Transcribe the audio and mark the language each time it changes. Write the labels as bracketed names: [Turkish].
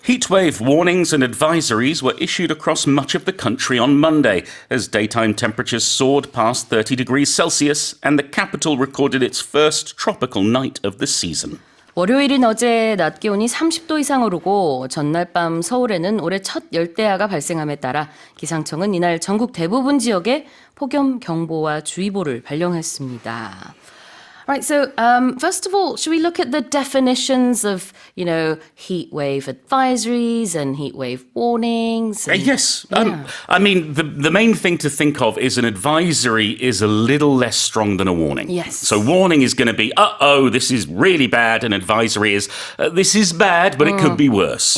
[English] Heatwave warnings and advisories were issued across much of the country on Monday as daytime temperatures soared past 30 degrees Celsius and the capital recorded its first tropical night of the season. [Korean] 월요일인 어제 낮 기온이 30도 이상 오르고 전날 밤 서울에는 올해 첫 열대야가 발생함에 따라 기상청은 이날 전국 대부분 지역에 폭염 경보와 주의보를 발령했습니다. [English] Right, so first of all, should we look at the definitions of, heat wave advisories and heat wave warnings? Yes. I mean, the main thing to think of is an advisory is a little less strong than a warning. Yes. So warning is going to be, this is really bad. And advisory is, this is bad, but it could be worse.